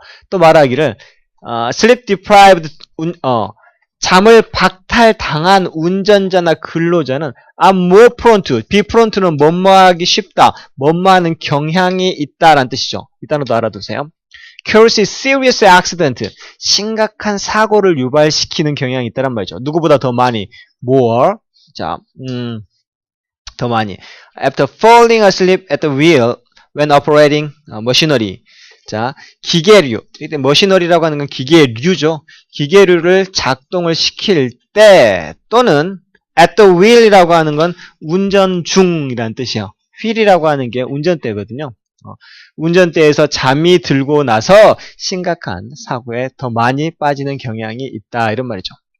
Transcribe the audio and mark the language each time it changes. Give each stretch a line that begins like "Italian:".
Korean: 또 말하기를,
English: sleep deprived,
Korean: 잠을 박탈당한 운전자나 근로자는
English: are more prone to, be prone to
Korean: 는 뭐뭐하기 쉽다, 뭐뭐하는 경향이 있다라는 뜻이죠. 이 단어도 알아두세요.
English: cause serious accident,
Korean: 심각한 사고를 유발시키는 경향이 있다란 말이죠. 누구보다 더 많이, more, 자, 더 많이.
English: After falling asleep at the wheel when operating machinery.
Korean: 자, 기계류. 이때 머시너리라고 하는 건 기계류죠. 기계류를 작동을 시킬 때, 또는
English: at the wheel
Korean: 이라고 하는 건 운전 중이라는 뜻이에요. wheel이라고 하는 게 운전대거든요. 운전대에서 잠이 들고 나서 심각한 사고에 더 많이 빠지는 경향이 있다, 이런 말이죠.